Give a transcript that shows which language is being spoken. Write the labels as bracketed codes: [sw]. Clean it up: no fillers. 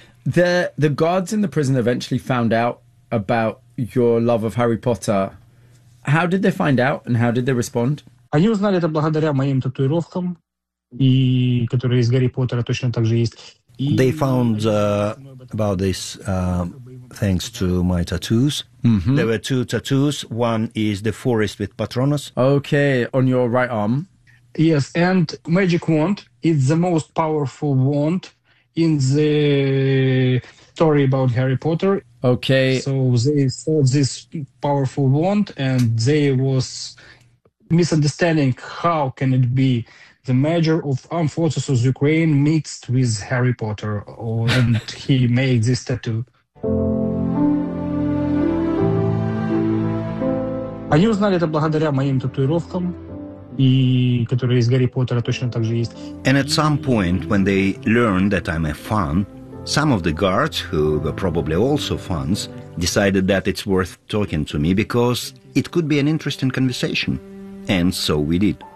[en] The guards in the prison eventually found out about your love of Harry Potter. How did they find out and how did they respond? [ru] Они узнали это благодаря моим татуировкам, и которые из Гарри Поттера точно так же есть. [en] They found about this thanks to my tattoos. Mm-hmm. There were two tattoos. One is the forest with Patronus. Okay, on your right arm. Yes, and magic wand. It's the most powerful wand in the story about Harry Potter. Okay. So they saw this powerful wand and they was misunderstanding how can it be the major of armed forces of Ukraine mixed with Harry Potter and he made this tattoo. [ru] Они узнали это благодаря моим татуировкам. [en] And at some point, when they learned that I'm a fan, some of the guards, who were probably also fans, decided that it's worth talking to me because it could be an interesting conversation. And so we did.